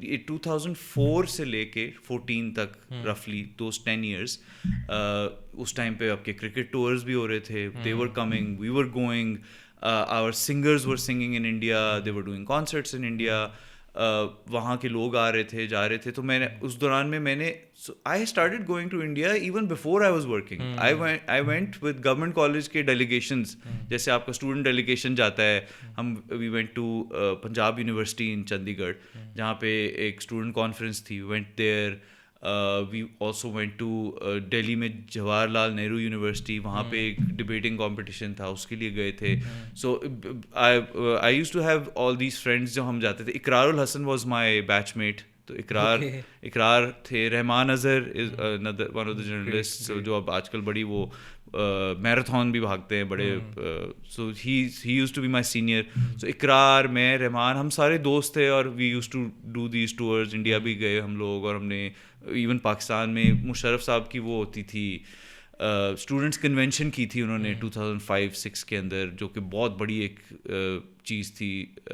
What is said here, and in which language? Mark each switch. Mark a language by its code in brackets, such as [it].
[ur] 2004 سے لے کے 14 تک [en] رفلی those 10 years, [ur] اس ٹائم پہ آپ کے کرکٹ ٹورز بھی ہو رہے تھے. [en] they were coming, we were going, our singers were singing in India, they were doing concerts in India. [ur] وہاں کے لوگ آ رہے تھے, جا رہے تھے. تو میں نے اس دوران میں نے [en] I started going to India even before I was working. I went with government college [ur] کے delegations, جیسے آپ کا اسٹوڈنٹ ڈیلیگیشن جاتا ہے. [en] we went to Punjab University in Chandigarh, [ur] جہاں پہ ایک اسٹوڈنٹ کانفرنس تھی. [en] we went there. We also went to Delhi [ur] میں جواہر لال نہرو یونیورسٹی, وہاں پہ ایک ڈبیٹنگ کمپٹیشن تھا, اس کے لیے گئے تھے. [en] so I used to have all these friends [ur] جو ہم جاتے تھے. [en] Iqrar ul-Hassan was my batch mate. [ur] تو اقرار تھے. رحمان Azhar [en] is one of the journalists [ur] جو اب آج کل بڑی وہ میراتھن بھی بھاگتے ہیں بڑے. [en] So he used to be my senior. [ur] سو اقرار, میں, رحمان, ہم سارے دوست تھے, اور [en] we used to do these tours. [ur] India بھی گئے ہم لوگ, اور ہم نے ایون پاکستان میں مشرف صاحب کی وہ ہوتی تھی اسٹوڈنٹس کنونشن کی تھی انہوں نے 2005-06 کے اندر, جو کہ بہت بڑی ایک چیز تھی.